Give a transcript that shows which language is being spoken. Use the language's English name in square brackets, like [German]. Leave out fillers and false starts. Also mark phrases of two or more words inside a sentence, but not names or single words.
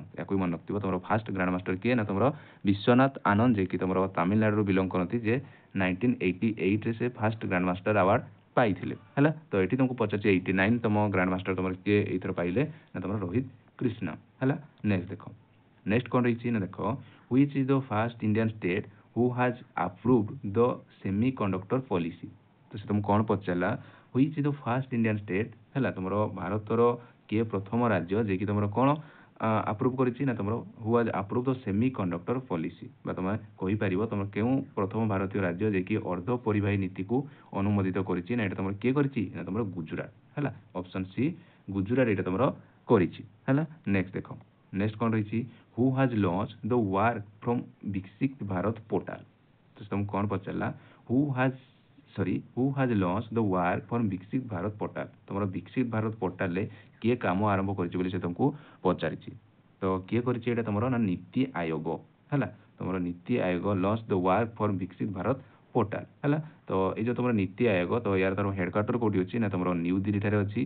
[Odia] ୟାକୁ ବି ମନେ ରଖିଥିବ, ତୁମର [English] first grand master [Odia] କିଏ ନା ତୁମର ବିଶ୍ୱନାଥ ଆନନ୍ଦ, ଯିଏକି ତୁମର ତାମିଲନାଡୁରୁ ବିଲଙ୍ଗ କରନ୍ତି, ଯେ 1988ରେ ସେ [English] first grand master award [Odia] ପାଇଥିଲେ ହେଲା। ତ ଏଠି ତୁମକୁ ପଚାରିଛି 89ତମ [English] grand master [Odia] ତୁମର କିଏ ଏଇଥର ପାଇଲେ ନା ତୁମର ରୋହିତ କ୍ରିଷ୍ଣା ହେଲା। ନେକ୍ସଟ ଦେଖ, ନେକ୍ସଟ କ'ଣ ରହିଛି ନା ଦେଖ, [English] which is the first Indian state who has approved the semiconductor policy। [Odia] ତ ସେ ତୁମକୁ କ'ଣ ପଚାରିଲା, [English] which is the first Indian state ହେଲା। [Odia] ତୁମର ଭାରତର କିଏ ପ୍ରଥମ ରାଜ୍ୟ ଯିଏକି ତୁମର କ'ଣ ଆପ୍ରୁଭ୍ କରିଛି ନା ତୁମର [English] who has approved the semiconductor policy, [Odia] ବା ତୁମେ କହିପାରିବ ତୁମର କେଉଁ ପ୍ରଥମ ଭାରତୀୟ ରାଜ୍ୟ ଯିଏକି ଅର୍ଦ୍ଧ ପରିବାହୀ ନୀତିକୁ ଅନୁମୋଦିତ କରିଛି ନା ଏଇଟା ତୁମର କିଏ କରିଛି ନା ତୁମର ଗୁଜୁରାଟ ହେଲା। [English] option C [Odia] ଗୁଜୁରାଟ ଏଇଟା ତୁମର କରିଛି ହେଲା। ନେକ୍ସଟ ଦେଖ, ନେକ୍ସଟ କ'ଣ ରହିଛି, [English] who has launched the work from ବିକଶିତ ଭାରତ ପୋର୍ଟାଲ। [Odia] ତ ତୁମକୁ କ'ଣ ପଚାରିଲା, [English] who has launched the work from ବିକଶିତ ଭାରତ ପୋର୍ଟାଲ। [Odia] ତୁମର ବିକଶିତ ଭାରତ ପୋର୍ଟାଲରେ କିଏ କାମ ଆରମ୍ଭ କରିଛି ବୋଲି ସେ ତୁମକୁ ପଚାରିଛି। ତ କିଏ କରିଛି ଏଇଟା ତୁମର ନା ନୀତି ଆୟୋଗ ହେଲା। ତୁମର ନୀତି ଆୟୋଗ [English] launch the work for [Odia] ବିକଶିତ ଭାରତ ପୋର୍ଟାଲ ହେଲା। ତ ଏଇ ଯେଉଁ ତୁମର ନୀତି ଆୟୋଗ, ତ ୟାର ତାର ହେଡ଼କ୍ୱାର୍ଟର କେଉଁଠି ଅଛି ନା ତୁମର ନ୍ୟୁ ଦିଲ୍ଲୀଠାରେ ଅଛି।